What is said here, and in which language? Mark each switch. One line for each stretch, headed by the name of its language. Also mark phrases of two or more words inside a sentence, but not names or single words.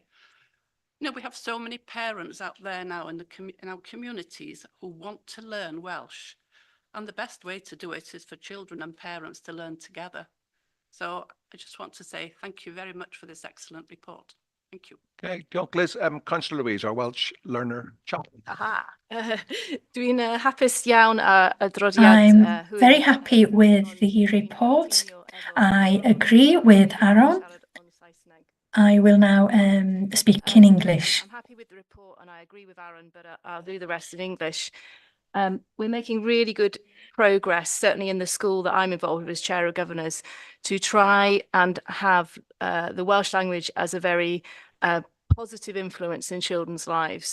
English: You know, we have so many parents out there now in our communities who want to learn Welsh, and the best way to do it is for children and parents to learn together. So I just want to say thank you very much for this excellent report. Thank you.
Welsh: Okay, diolch Liz.
English: Councillor Louise, our Welsh learner chaplain.
Welsh: Dwi'n hapus iawn a adroddiad.
English: I'm very happy with the report. I agree with Aaron. I will now speak in English. I'm happy with the report and I agree with Aaron, but I'll do the rest in English. We're making really good progress, certainly in the school that I'm involved with as Chair of Governors, to try and have the Welsh language as a very positive influence in children's lives.